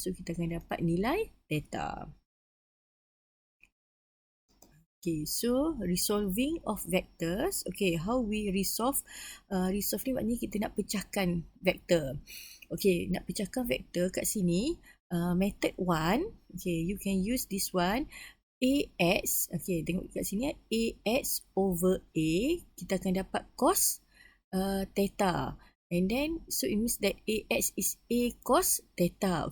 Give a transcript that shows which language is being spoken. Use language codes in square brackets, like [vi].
[ms] So kita akan dapat nilai theta. [en] Okay, so resolving of vectors. Okay, how we resolve? [ms] Resolve ni maknanya kita nak pecahkan vektor. Okay, nak pecahkan vektor kat sini. [en] Method 1. Okay, you can use this one. [ms] AX. Okay, tengok kat sini. AX over A. Kita akan dapat cos theta. [en] And then, so it means that AX is A cos theta.